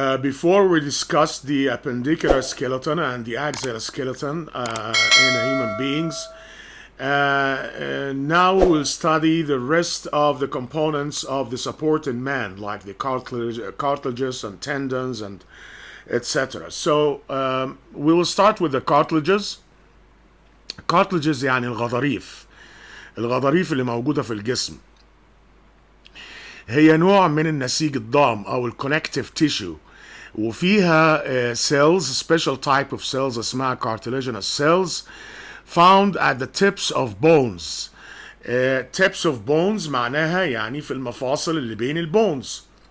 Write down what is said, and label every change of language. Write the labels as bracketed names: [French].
[English] Before we discuss the appendicular skeleton and the axial skeleton in human beings, now we'll study the rest of the components of the support in man, like the cartilages and tendons and etc. So we will start with the cartilages. [Arabic] cartilages يعني الغضاريف اللي موجودة في الجسم. هي نوع من النسيج الضام أو [English] الكونكتيف تيشو، [Arabic] وفيها [English] cells, special type of cells [Arabic] اسمها [English] cartilaginous cells found at the tips of bones. tips of bones [Arabic] معناها يعني في المفاصل اللي بين البونز.